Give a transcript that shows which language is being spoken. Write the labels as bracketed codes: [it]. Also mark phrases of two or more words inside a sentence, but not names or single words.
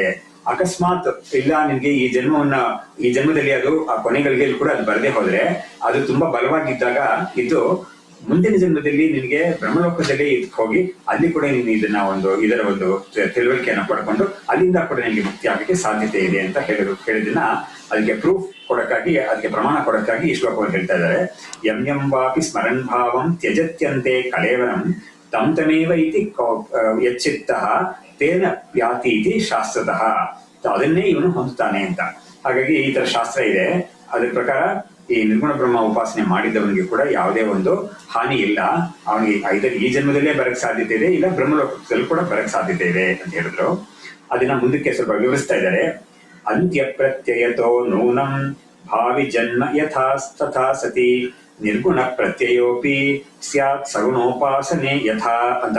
[kn] ಅಕಸ್ಮಾತ್ ಇಲ್ಲ ನಿನ್ಗೆ ಈ ಜನ್ಮದಲ್ಲಿ ಅದು ಆ ಕೊನೆ ಗಳಿಗೆಯಲ್ಲಿ ಕೂಡ ಅದು ಬರದೇ ಹೋದ್ರೆ, ಅದು ತುಂಬಾ ಬಲವಾಗಿದ್ದಾಗ ಇದು ಮುಂದಿನ ಜನ್ಮದಲ್ಲಿ ನಿನಗೆ ಬ್ರಹ್ಮಲೋಕದಲ್ಲಿ ಹೋಗಿ ಅಲ್ಲಿ ಕೂಡ ನೀನು ಇದರ ಒಂದು ತಿಳುವಳಿಕೆಯನ್ನು ಪಡ್ಕೊಂಡು ಅಲ್ಲಿಂದ ಕೂಡ ನಿನಗೆ ಮುಕ್ತಿ ಆಗಕ್ಕೆ ಸಾಧ್ಯತೆ ಇದೆ ಅಂತ ಹೇಳಿದನ್ನ ಅದಕ್ಕೆ ಪ್ರೂಫ್ ಕೊಡಕ್ಕಾಗಿ, ಅದಕ್ಕೆ ಪ್ರಮಾಣ ಕೊಡಕ್ಕಾಗಿ ಈ ಶ್ಲೋಕವನ್ನು ಹೇಳ್ತಾ ಇದ್ದಾರೆ. [sa] ಎಂಬಾಪಿ ಸ್ಮರಣ ಭಾವಂ ತ್ಯಜತ್ಯಂತೆ ಕಳೇವರಂ ತಮೇವ ಇತಿ ಯಚ್ಚಿತ್ತಃ ತೇನ ಯಾತಿ ಇತಿ ಶಾಸ್ತ್ರತಃ. [kn] ಅದನ್ನೇ ಇವನು ಹೊಂದುತ್ತಾನೆ ಅಂತ. ಹಾಗಾಗಿ ಈ ತರ ಶಾಸ್ತ್ರ ಇದೆ. ಅದ್ರ ಪ್ರಕಾರ ಈ ನಿರ್ಗುಣ ಬ್ರಹ್ಮ ಉಪಾಸನೆ ಮಾಡಿದವನಿಗೆ ಕೂಡ ಯಾವುದೇ ಒಂದು ಹಾನಿ ಇಲ್ಲ. ಅವನಿಗೆ ಐದರ್ ಈ ಜನ್ಮದಲ್ಲೇ ಬರಕ್ ಸಾಧ್ಯತೆ ಇದೆ, ಇಲ್ಲ ಬ್ರಹ್ಮಲೋಕದಲ್ಲಿ ಕೂಡ ಬರಕ್ ಸಾಧ್ಯತೆ ಇದೆ ಅಂತ ಹೇಳಿದ್ರು. ಅದನ್ನ ಮುಂದಕ್ಕೆ ಸ್ವಲ್ಪ ವಿವರಿಸ್ತಾ ಇದ್ದಾರೆ. [sa] ಅಂತ್ಯ ಪ್ರತ್ಯಯತೋ ನೂನಂ ಭಾವಿ ಜನ್ಮ ಯಥಾ ಸತಿ ನಿರ್ಗುಣ ಪ್ರತ್ಯಯೋಪಿ ಸ್ಯಾತ್ ಸಗುಣೋಪಾಸನೆ ಯಥಾ ಅಂತ.